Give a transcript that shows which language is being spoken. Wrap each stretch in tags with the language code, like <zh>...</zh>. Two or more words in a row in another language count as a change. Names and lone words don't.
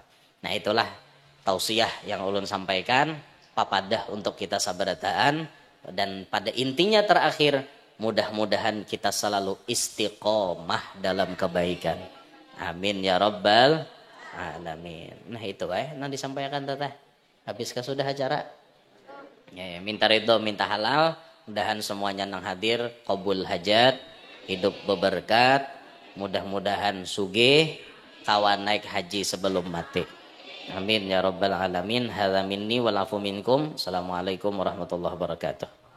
<bjn>Nah itulah tausiah yang ulun sampaikan, papadah untuk kita sabarataan, dan pada intinya terakhir mudah-mudahan kita selalu istiqomah dalam kebaikan.</bjn> <ar>آمين يا رب العالمين.</ar> <id>Nah itu nanti disampaikan teteh.</id> <bjn>Habiskah sudah acara? Ya, minta ridho, minta halal. Mudahan semuanya nang hadir qabul hajat, hidup beberkat, mudah-mudahan sugih, kawan naik haji sebelum mati.</bjn> <ar>آمين يا رب العالمين. هذا مني والعفو منكم. السلام عليكم ورحمة الله وبركاته.</ar>